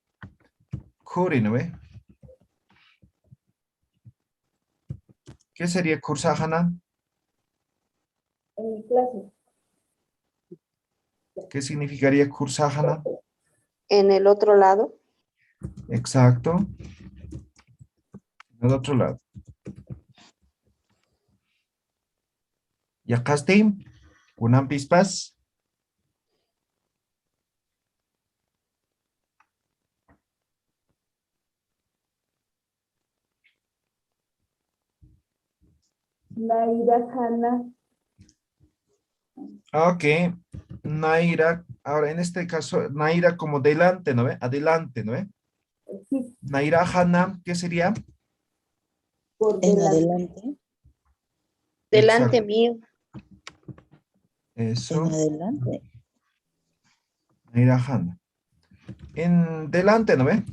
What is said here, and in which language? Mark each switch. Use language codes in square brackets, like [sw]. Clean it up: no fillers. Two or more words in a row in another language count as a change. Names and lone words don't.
[es] Kuri, ¿no ve? ¿Qué sería kursahana? En mi clase. ¿Qué significaría kursahana? En el otro lado. Exacto. Al otro lado. [ay] Yakasti, kunan pispas. Naira Hana. [es] Ok, Naira, ahora en este caso, Naira como delante, ¿no ve? Adelante, ¿no ve? Sí, [ay] Naira Hana, [es] ¿qué sería? por En delante. adelante. Delante Exacto. mío. Eso, En adelante. [ay] Naira Hana. [es] En delante, ¿no ve?